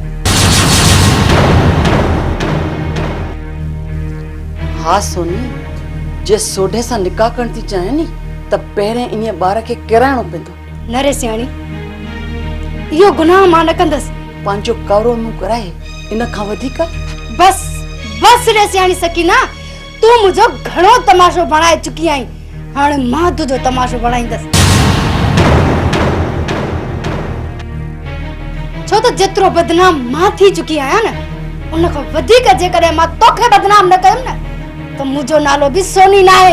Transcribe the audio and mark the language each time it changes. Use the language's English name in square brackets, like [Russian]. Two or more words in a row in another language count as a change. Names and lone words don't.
[Sindhi] हाँ सोनी, जे सोडे सां निकाह करण थी चाहे नी त पहिरें इन्हीअ ॿार खे केराइणो पवंदो। न रेसियाणी, इहो गुनाह मां न कंदसि। पंहिंजो कवरो मुंहुं कराए इन खां वधीक? बस बस रेसियाणी सकीना, तू मुझो घणो तमाशो बणाए चुकी आई। हाणे मां तुझो तमाशो बणाईंदसि। छो त जेतिरो बदनाम मां थी चुकी आहियां न, उन खां वधीक जेकॾहिं मां तोखे बदनाम न कयुमि न त मुंहिंजो नालो बि सोनी न आहे।